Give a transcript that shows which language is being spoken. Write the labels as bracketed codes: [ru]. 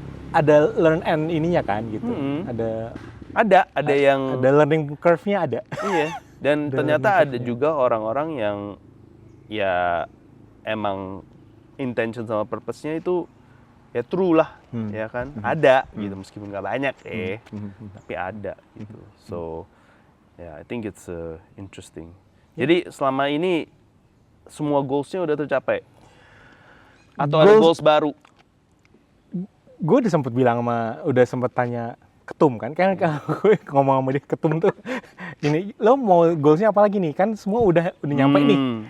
[id] Ada learn and ininya kan gitu. Ada yang ada learning curve-nya ada. Iya. Dan ternyata ada juga orang-orang yang ya emang intention sama purpose-nya itu ya true lah, ya kan? Ada gitu, meskipun nggak banyak tapi ada gitu. [en] So, I think it's interesting. [id] Jadi selama ini semua goals-nya udah tercapai? Atau ada goals baru? Gue udah sempet tanya ketum kan kalau gue ngomong sama dia, ketum tuh ini lo mau goalsnya apa lagi nih, kan semua udah nyampe nih.